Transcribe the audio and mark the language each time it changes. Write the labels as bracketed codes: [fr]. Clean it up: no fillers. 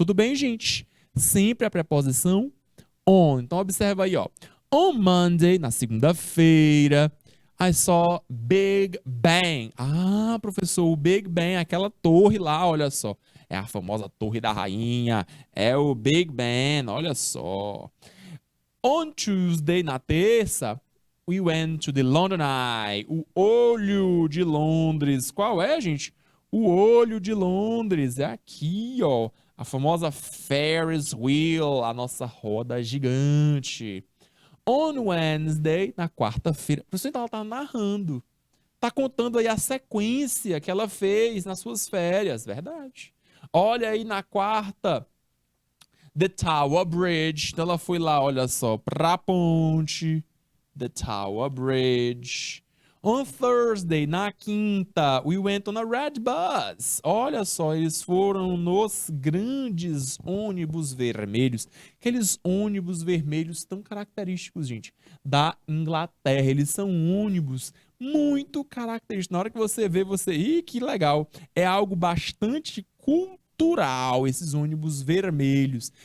[pt] Tudo bem, gente? Sempre a preposição on. Então observa aí, ó. [en] On Monday, [pt] na segunda-feira, [en] I saw Big Bang. [pt] Ah, professor, o Big Bang, aquela torre lá, olha só. É a famosa Torre da Rainha. É o Big Ben, olha só. [en] On Tuesday, [pt] na terça, [en] we went to the London Eye. [pt] O Olho de Londres. Qual é, gente? O Olho de Londres. É aqui, ó. A famosa Ferris Wheel, a nossa roda gigante. [en] On Wednesday, [pt] na quarta-feira. A pessoa então, ela tá narrando. Tá contando aí a sequência que ela fez nas suas férias. Verdade. Olha aí na quarta, The Tower Bridge. Então ela foi lá, olha só, pra ponte. [en] The Tower Bridge. On Thursday, [pt] na quinta, [en] we went on a red bus. [pt] Olha só, eles foram nos grandes ônibus vermelhos. Aqueles ônibus vermelhos tão característicos, gente, da Inglaterra. Eles são ônibus muito característicos. Na hora que você vê, você... Ih, que legal! É algo bastante cultural, esses ônibus vermelhos.